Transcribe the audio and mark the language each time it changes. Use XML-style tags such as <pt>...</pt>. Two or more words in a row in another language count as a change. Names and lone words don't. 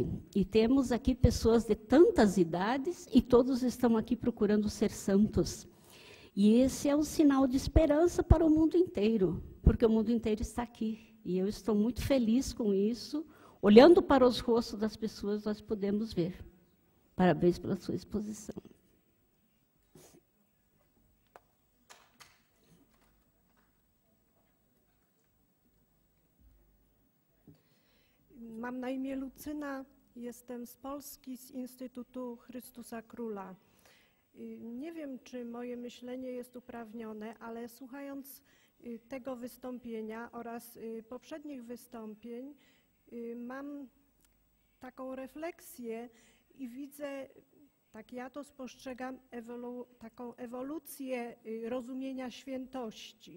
<pt>E temos aqui pessoas de tantas idades e todos estão aqui procurando ser santos. E esse é um sinal de esperança para o mundo inteiro, porque o mundo inteiro está aqui. E eu estou muito feliz com isso. Olhando para os rostos das pessoas, nós podemos ver. Parabéns pela sua exposição.</pt> <pl>Mam na imię Lucyna, jestem z Polski, z Instytutu Chrystusa Króla. Nie wiem, czy moje myślenie jest uprawnione, ale słuchając tego wystąpienia oraz poprzednich wystąpień, mam taką refleksję i widzę, tak ja to spostrzegam, taką ewolucję rozumienia świętości.</pl>